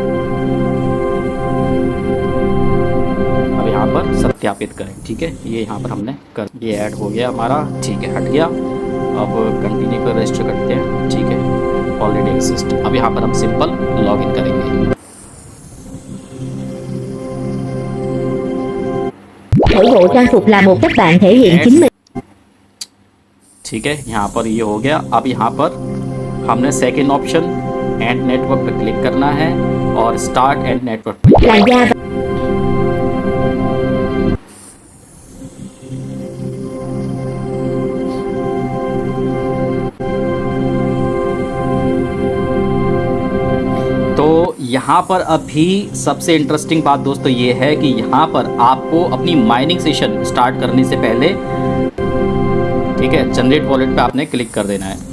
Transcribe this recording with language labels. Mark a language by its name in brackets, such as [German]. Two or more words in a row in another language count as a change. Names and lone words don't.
[Hindi] अब यहाँ पर सत्यापित करें। ठीक है, ये यहाँ पर हमने कर, ये ऐड हो गया हमारा। ठीक है, हट गया। अब कंटिन्यू पर रजिस्टर करते हैं। ठीक है, [English] already exist. [Hindi] अब यहाँ पर हम [English] simple login [Hindi] करेंगे। [Vietnamese] Thể bộ trang phục là một cách bạn thể hiện chính mình. [Hindi] ठीक है, यहाँ पर ये हो गया। अब यहाँ पर हमने [English] second option and network [Hindi] पर क्लिक करना है और [English] start and network [Hindi] पर। Là da तो यहाँ पर अभी सबसे इंटरेस्टिंग बात दोस्तों ये है कि यहाँ पर आपको अपनी [English] mining session start [Hindi] करने से पहले, ठीक है, [English] generate wallet [Hindi] पे आपने क्लिक कर देना है।